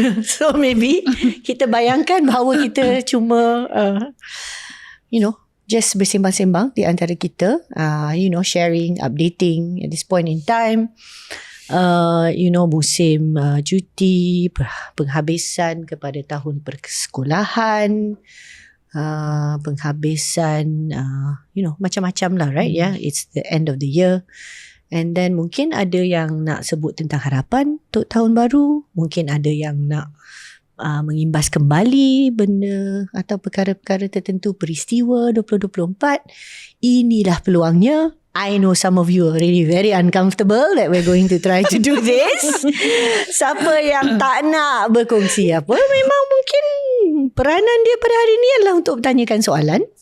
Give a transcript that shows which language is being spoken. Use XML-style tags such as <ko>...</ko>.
<en>So maybe</en> <ms>kita bayangkan bahawa kita cuma</ms> <en>just</en> <ms>bersembang-sembang di antara kita,</ms> <en>sharing, updating at this point in time.</en> <ms>Musim cuti, penghabisan kepada tahun persekolahan, penghabisan, macam-macam lah, right?</ms> <en>Yeah, it's the end of the year. And then</en> <ms>mungkin ada yang nak sebut tentang harapan untuk tahun baru. Mungkin ada yang nak mengimbas kembali benda atau perkara-perkara tertentu, peristiwa 2024. Inilah peluangnya.</ms> <en>I know some of you are really very uncomfortable that we're going to try to do this.</en> <ms>Siapa yang tak nak berkongsi apa, memang mungkin peranan dia pada hari ini adalah untuk bertanyakan soalan.</ms>